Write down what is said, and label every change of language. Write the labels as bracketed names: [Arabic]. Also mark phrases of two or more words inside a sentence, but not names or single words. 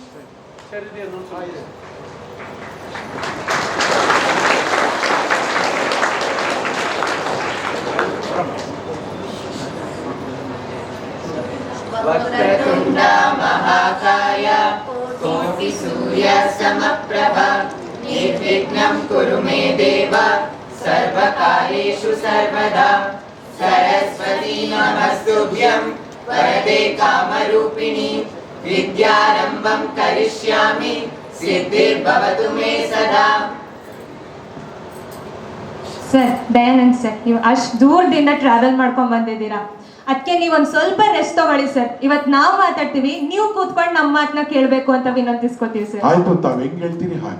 [Sanskrit] ವಕ್ರತುಂಡ ಮಹಾಕಾಯ ಕೋಟಿ ಸೂರ್ಯ ಸಮಪ್ರಭ ನಿರ್ವಿಘ್ನಂ ಕುರು ಮೇ ದೇವ ಸರ್ವಕಾರ್ಯೇಷು ಸರ್ವದಾ ಸರಸ್ವತಿ ನಮಸ್ತುಭ್ಯಂ ವರದೆ ಕಾಮರೂಪಿಣಿ ವಿದ್ಯಾರಂಭಂ ಕರಿಷ್ಯಾಮಿ ಸಿದ್ಧಿರ್ಭವತು ಮೇ ಸದಾ. [Kannada] ಸರ್, ದಯಾನಂದ್ ಸರ್, ನೀವು ಅಷ್ಟು ದೂರದಿಂದ ಟ್ರಾವೆಲ್ ಮಾಡ್ಕೊಂಡ್ ಬಂದಿದ್ದೀರಾ. ಅದಕ್ಕೆ ನೀವು ಒಂದು ಸ್ವಲ್ಪ ರೆಸ್ಟ್ ತಗೊಳ್ಳಿ ಸರ್. ಇವತ್ತು ನಾವು ಮಾತಾಡ್ತೀವಿ, ನೀವು ಕೂತ್ಕೊಂಡು ನಮ್ಮ ಮಾತನ್ನ ಕೇಳಬೇಕು ಅಂತ ವಿನಂತಿಸ್ಕೊತೀವಿ ಸರ್. ಆಯ್ತು, ತಾವು ಹೆಂಗ್ ಹೇಳ್ತೀರಿ ಹಾಗೆ.